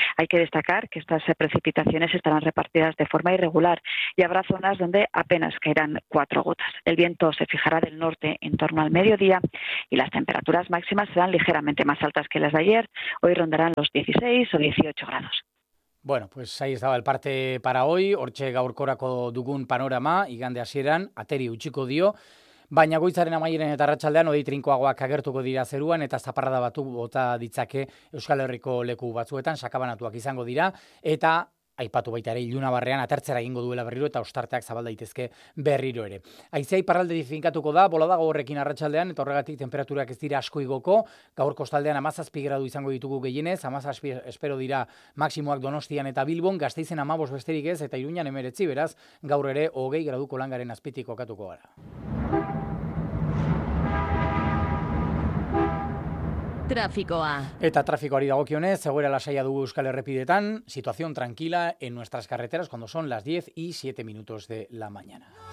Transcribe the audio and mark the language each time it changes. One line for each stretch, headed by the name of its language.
Spanish: Hay que destacar que estas precipitaciones estarán repartidas de forma irregular y habrá zonas donde apenas caerán 4 gotas. El viento se fijará del norte en torno al mediodía y las temperaturas máximas serán ligeramente más altas que las de ayer. Hoy rondarán los 16 o 18 grados. Bueno, pues ahí estaba el parte para hoy.
Basque: Hortxe gaurkorako dugun panorama, igande hasieran, ateri utxiko dio. Baina goizaren amaieran eta arratsaldean hodei trinkoagoak agertuko dira zeruan eta zaparrada batu bota ditzake Euskal Herriko leku batzuetan, sakabanatuak izango dira. Eta aipatu baita ere ilunabarrean atertzera egingo duela berriro eta ostarteak zabaldaitezke berriro ere. Haizea iparraldetik finkatuko da, bolada gogorrekin arratsaldean eta horregatik temperaturak ez dira asko igoko. Gaur kostaldean 17 gradu izango ditugu gehienez, 17 espero dira maksimoak Donostian eta Bilbon, Gasteizen 15 besterik ez eta Iruñan 19, beraz gaur ere 20 graduko langaren azpitik kokatuko gara. Tráficoa. Eta tráfico arida gokionez, egoera lasaia dugu Euskal Errepidetan,
Spanish: situación tranquila en nuestras carreteras cuando son las 10:07 de la mañana.